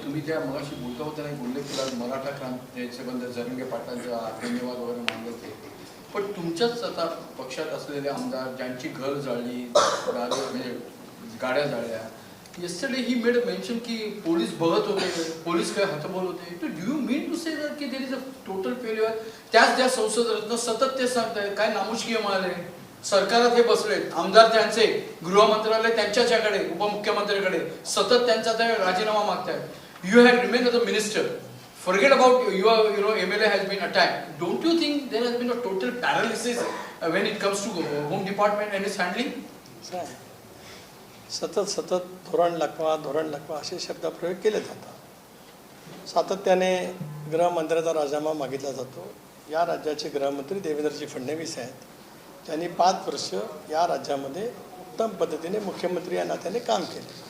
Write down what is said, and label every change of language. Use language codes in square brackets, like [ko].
[mr] तुम्ही त्या मगाशी बोलता होता नाही बोलले की मराठा क्रांतीसंबंध जरंगे पाटलांचा धन्यवाद वगैरे मानले ते, पण तुमच्याच आता पक्षात असलेले आमदार ज्यांची घर जाळली, म्हणजे गाड्या जाळल्या, [en] yesterday he made a mention [mr] की पोलीस बघत होते, पोलीस काय हतबल होते. [en] तो do you mean to say that की there is a total failure? [mr] त्याच त्या संसद रत्न सतत ते सांगतायत काय नामुष्कीय म्हणाले. सरकारात हे बसले आमदार त्यांचे, गृह मंत्रालय त्यांच्याकडे, उपमुख्यमंत्र्यांकडे सतत त्यांचा ते राजीनामा मागतायत. [en] You had remain as a minister. Forget about your MLA has been attacked. Don't you think there has been a total paralysis when it comes to Home Department and its handling? [mr] सतत धोरण लकवा असे शब्दप्रयोग केले जातात. सातत्याने गृहमंत्र्याचा राजीनामा मागितला जातो. या राज्याचे गृहमंत्री देवेंद्रजी फडणवीस आहेत. त्यांनी 5 वर्ष या राज्यामध्ये उत्तम पद्धतीने मुख्यमंत्री या नात्याने काम केले.